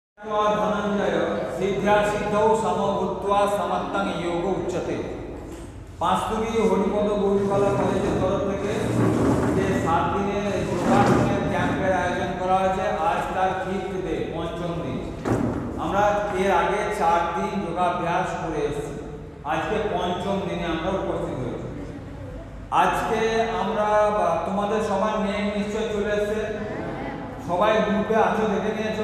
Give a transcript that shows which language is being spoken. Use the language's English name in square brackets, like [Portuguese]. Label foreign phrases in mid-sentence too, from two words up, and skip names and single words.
[Sanskrit] धनंजय सिद्ध्या सिद्धौ समभूत्वा समत्तं योग उच्यते। [Bangla] पांचतुरी हरिपद गौरीकला कलेजের তরফ থেকে যে 7 দিনের যোগাসনের ক্যাম্পের আয়োজন করা হয়েছে, আজ তার [English] fifth day, [Bangla] পঞ্চম দিন। আমরা এর আগে 4 দিন যোগাভ্যাস করে এসেছি, আজকে পঞ্চম দিনে আমরা উপস্থিত হয়েছি। আজকে আমরা তোমাদের সবার নেম নিশ্চয় চলে এসেছে, সবাই গ্রুপে আছো, দেখে নিয়েছো।